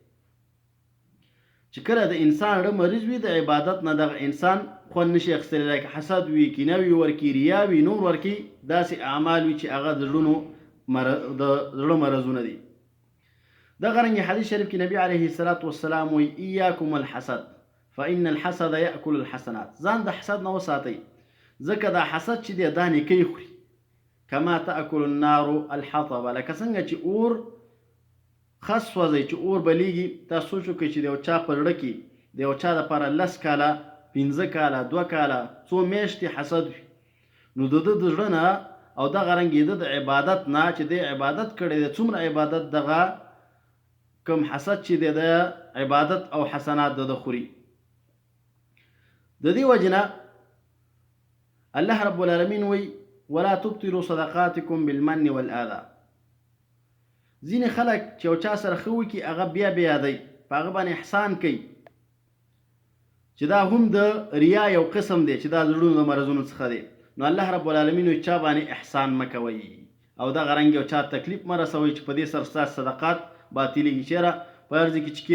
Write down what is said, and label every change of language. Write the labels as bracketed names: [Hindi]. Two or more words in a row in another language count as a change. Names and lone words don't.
[Pashto] چې کله د انسان زړه مریض وي د عبادت نه دغه انسان خوند نشي اخیستلی، لکه حسد وي، کینه وي، ورکي ریا وي، نور ورکي داسې اعمال وي چې هغه د زړه مرضونه دي. دغه رنګې حدیث شریف کې نبي [Arabic] علیه الصلاة والسلام [Pashto] وایي [Arabic] ایاکم الحسد فإن الحسد یأکل الحسنات. [Pashto] ځان د حسد نه وساتئ ځکه دا حسد چې دی دا نیکۍ خوري. [Arabic] کما تأکل النار الحطب، [Pashto] لکه څنګه چې اور خس سوځئ چې اور بلیږي. تاسو سوچ وکړئ چې د یو چا په زړه کې د یو چا دپاره 10 کاله 15 کاله 2 کاله څو میاشتې حسد وي نو د ده د زړه نه او دغه رنګې د عبادت نه چې دی عبادت کړی دی څومره عبادت دغه کم حسد چې دی د عبادت او حسنات د خوري د دې وجې نه الله رب العالمین وی [Arabic] ولا تبطلوا صدقاتكم بالمن والاذى [Pashto] ځینې خلک چې یو چا سره ښه وکړي هغه بیا یادوي په هغه باندې احسان کوي چې دا هم د ریا یو قسم دی چې دا د زړونو د مرضونو څخه دی نو الله رب العالمین وایي چا باندې احسان مه کوئ او دغه رنګ یو چا تکلیف مه رسوئ چې په دې سره ستاسو صدقات باطلېږي چېرې په هر ځای کې چې